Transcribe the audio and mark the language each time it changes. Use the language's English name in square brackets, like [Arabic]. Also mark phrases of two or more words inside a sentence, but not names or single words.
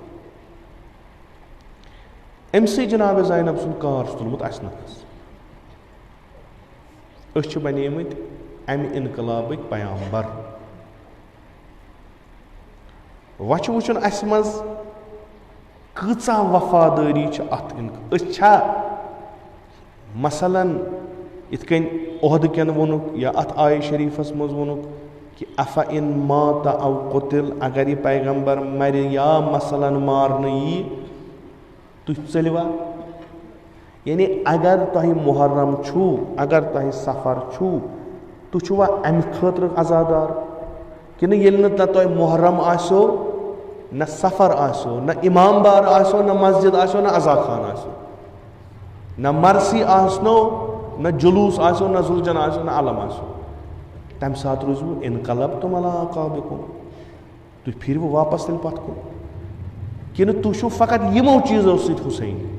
[Kashmiri] أمۍ سٕے جناب زینب سُنٛد کار چھُ تُلمُت اسہِ نفس أسۍ چھِ بنیمٕتۍ امہِ انقلابٕکۍ پیامبر وۄنۍ چھُ وٕچھُن اسہِ منٛز کۭژاہ وفادٲری چھِ اتھ أسۍ چھا مثلاً یِتھ کٔنۍ عہدٕ کٮ۪ن ووٚنُکھ یا اتھ آیہِ شریٖفس منٛز ووٚنُکھ کہِ [Arabic] افا ان مات او قتل [Kashmiri] اگر یہِ پیغمبر مرِ یا مثلاً مارنہٕ یی تُہۍ ژٔلوا یعنی اگر تۄہہِ محرم چھُو اگر تۄہہِ سفر چھُو تُہۍ چھُوا امہِ خٲطرٕ عزادار کِنہٕ ییٚلہِ نہٕ تۄہہِ محرم آسیو نہ سفر آسیو نہ امام بار آسیو نہ مسجد آسیو نہ عزا خان آسیو نہ مرثی آسنو نہ جلوٗس آسیو نہ زُلجن آسیو نہ علم آسیو تمہِ ساتہٕ روٗزوٕ [Arabic] انقلبتُم علی اعقابکُم [Kashmiri] تُہۍ پھیٖروٕ واپس تیٚلہِ پتھ کُن کِنہٕ تُہۍ چھُو فقط یِمو چیٖزو سۭتۍ حُسین